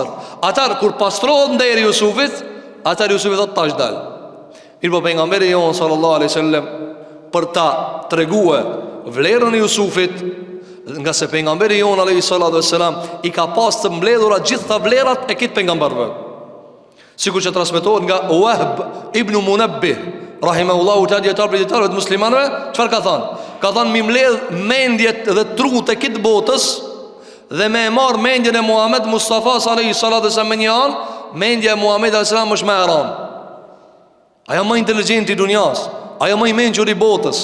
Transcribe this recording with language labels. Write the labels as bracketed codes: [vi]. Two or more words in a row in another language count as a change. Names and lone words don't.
[sq] Atar kur pastrohet nderi Jusufit, atar Jusufi thot tash dal. Mirpo pejgamberi jon [ar] صلى الله عليه وسلم [sq] për ta treguar vlerën e Jusufit, nga se pejgamberi jon [ar] عليه الصلاة والسلام [sq] i ka pas të mbledhura gjitha vlerat e kit pejgamberve. Sikur që transmetohet nga Wahb ibn Munabbih [ar] رحمه الله تعالى, [sq] dietar për dietarët muslimanëve, çfarë ka thënë? Ka thënë mi mbledh mendjet dhe trut e kit botës dhe me e marë mendjen e Muhammed Mustafa [ar] صلى الله عليه وسلم [sq] me një anë, mendja e Muhammed [ar] صلى الله عليه وسلم [sq] është më e rëndë. Ajo më inteligjenti i dunjas, ajo më i mençur i botës.